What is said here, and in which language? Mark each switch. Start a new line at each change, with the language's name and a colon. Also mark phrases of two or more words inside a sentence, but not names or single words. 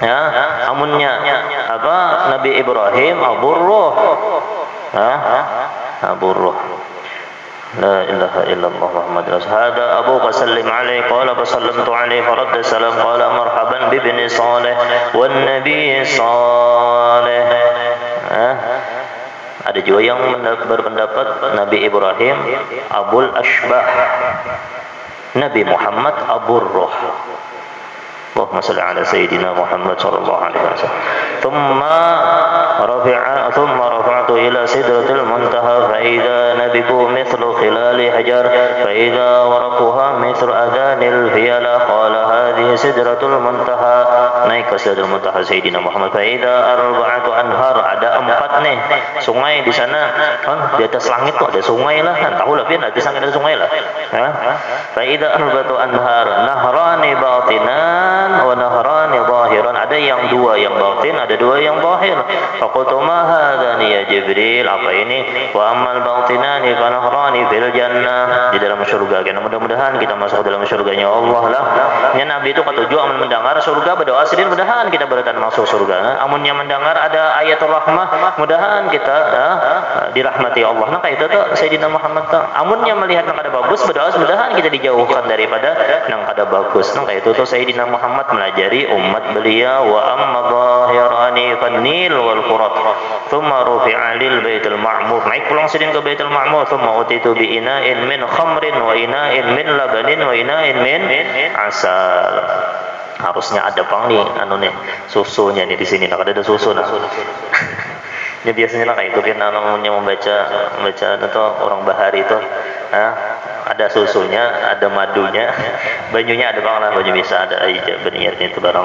Banjar: Amunnya apa? Nabi Ibrahim Abur Ruh. Abu Ruh.
Arabic: لا إله إلا الله محمد رسول هذا أبوك سلم عليه قال فسلمت عليه فرد السلام قال مرحبا بابن صالح والنبي صالح.
Banjar: Ada juga yang berpendapat Nabi Ibrahim Abul Ashbah, Nabi Muhammad Abur Ruh.
Arabic: اللهم صل على سيدنا محمد صلى الله عليه وسلم. ثم رفعت إلى سدرة المنتهى فإذا نبقها مثل قلال هجر فإذا ورقها مثل آذان الفيلة قال هذه سدرة المنتهى.
Banjar: Naik ke
Arabic: سدرة المنتهى سيدنا محمد فإذا أربعة أنهار,
Banjar: ada 4 nih sungai di sana kan, di atas langit tuh ada sungai lah kan, tahu lah di atas langit ada sungai lah.
Arabic: فإذا أربعة أنهار نهران باطنان ونهران ظاهران,
Banjar: ada yang 2 yang batin, ada 2 yang zahir.
Arabic: فقلت ما هذان يا جبريل,
Banjar: apa ini?
Arabic: وأما الباطنان فنهران في الجنة,
Banjar: di dalam surga. Karena mudah-mudahan kita masuk dalam surganya Allah lah. Ya Nabi itu ketujuh amun mendengar surga berdoa sidin, mudahan kita beratan masuk surga. Amunnya mendengar ada ayatul rahmah, mudahan kita dirahmati Allah. Nah kayak itu tuh Sayyidina Muhammad tuh. Amunnya melihat nang kada bagus berdoa mudahan kita dijauhkan daripada nang kada bagus. Nah kayak itu tuh Sayyidina Muhammad melajari umat beliau.
Arabic: وأما الظاهران فالنيل والفرات ثم رفع للبيت المعمور,
Banjar: naik pulang sidin ke baitul ma'mur.
Arabic: ثم أتيت بإناء من خمر وإناء من لبن وإناء من عسل.
Banjar: Harusnya ada pang nih nih susunya nih di sini, nah ada susu nah. Ya biasanya lah kayak itu kan namanya membaca atau orang bahari itu ada susunya, ada madunya, banyunya ada bang lah, banyu bisa ada aja berniatnya itu barang.